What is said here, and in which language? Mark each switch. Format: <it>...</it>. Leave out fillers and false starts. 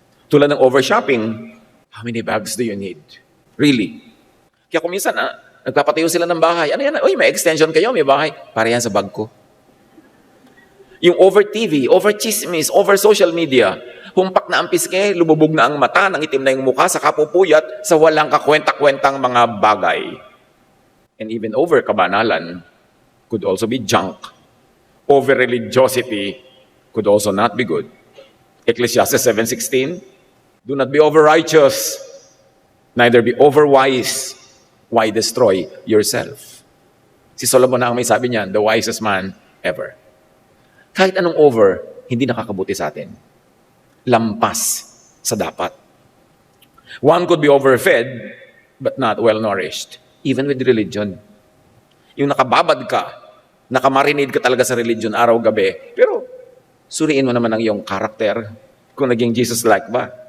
<tl>Tulad ng</tl> <en>overshopping, how many bags do you need? Really?</en> <tl>Kaya kung minsan, nagpapatayo sila ng bahay. Ano yan? Uy, may extension kayo, may bahay. Para yan sa bag ko. Yung over TV, over chismis, over social media, humpak na ang piske, lumubog na ang mata, nangitim na yung mukha sa kapupuyat sa walang kakwenta-kwentang mga bagay.</tl> <en>And even over kabanalan could also be junk. Over religiosity could also not be good. Ecclesiastes 7:16, do not be over righteous, neither be over wise. Why destroy yourself?</en> <tl>Si Solomon na ang may sabi niyan,</tl> <en>the wisest man ever.</en> <tl>Kahit anong over, hindi nakakabuti sa atin. Lampas sa dapat.</tl> <en>One could be overfed, but not well-nourished. Even with religion.</en> <tl>Yung nakababad ka, nakamarinade ka talaga sa religion araw-gabi, pero suriin mo naman ang iyong karakter kung naging Jesus-like ba.</tl>